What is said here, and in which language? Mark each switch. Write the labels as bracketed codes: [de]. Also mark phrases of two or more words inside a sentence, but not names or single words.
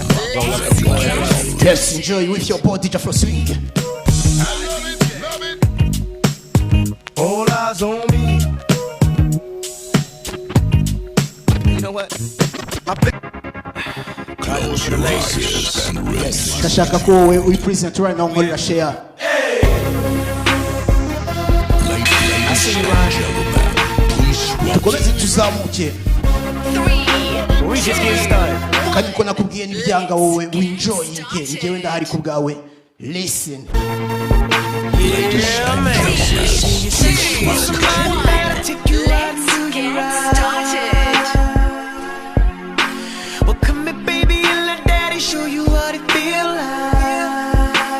[en] Yes, enjoy with your body, DJ Flow Swing. All eyes on me. You know what? Close your eyes and release. [rw] Ndashaka ko wowe uri [en] present right now [rw] nkorera share. Tukomeze tuzamuke. [en] We just get started. [rw] Kandi ko nakubwiye n'ibyanga wowe winjoyinge njyewe ndahari ku bwawe. [en] Listen. Yeah, man. Well, come here, baby, and let daddy show you what it feel like.